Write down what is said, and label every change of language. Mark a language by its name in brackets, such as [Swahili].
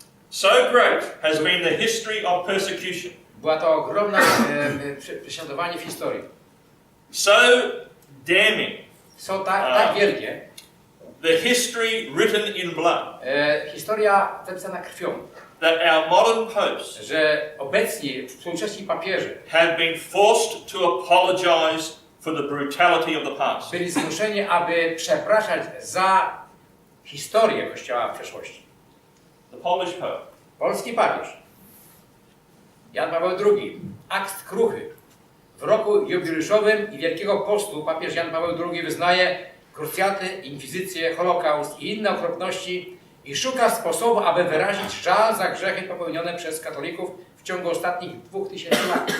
[English] So great has been the history of persecution. [Polish] Była to ogromna prześladowanie w historii. [English] So damning. [Polish] Są tak wielkie. [English] The history written in blood. [Polish] Historia zapisana krwią. [English] That our modern popes [Polish] Że obecni, współczesni papieże [English] have been forced to apologize for the brutality of the past. [Polish] byli zmuszeni, aby przepraszać za historię Kościoła w przeszłości. [English] The Polish Pope. [Polish] Polski papież Jan Paweł II, akt kruchy. W roku jubileuszowym i Wielkiego Postu papież Jan Paweł II wyznaje krucjaty, inkwizycję, holokaust i inne okropności i szuka sposobu, aby wyrazić żal za grzechy popełnione przez katolików w ciągu ostatnich 2000 lat.